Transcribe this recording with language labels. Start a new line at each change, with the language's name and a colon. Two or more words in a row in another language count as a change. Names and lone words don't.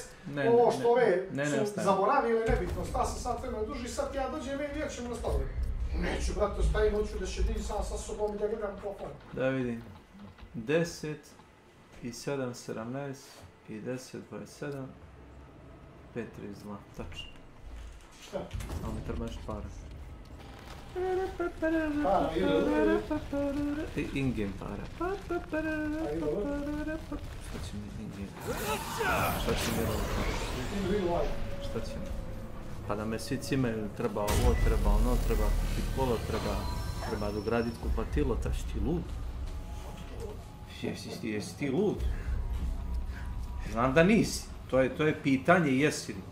Serbian: Ovo što ove su zaboravile, nebitno. Sta se sat vremena duže i sad ja dođem i vidjet ćemo nastaviti. Neću, brate, ostavim, hoću da šedim sam sa sobom i da gledam telefon. Da vidim. 10 i 7, 17 i 10, 27, 5, 32, tačno. Šta? Ali mi treba nešto para. Para, in-game para. Šta će mi in-game? Šta će mi ovo? Šta će mi? Pa da me svi cimaju, treba ovo, treba ono, treba kupiti polo, treba dograditi kupatilo, ta si ti lud? Jesi ti lud? Znam da nisi, to je pitanje jesi li.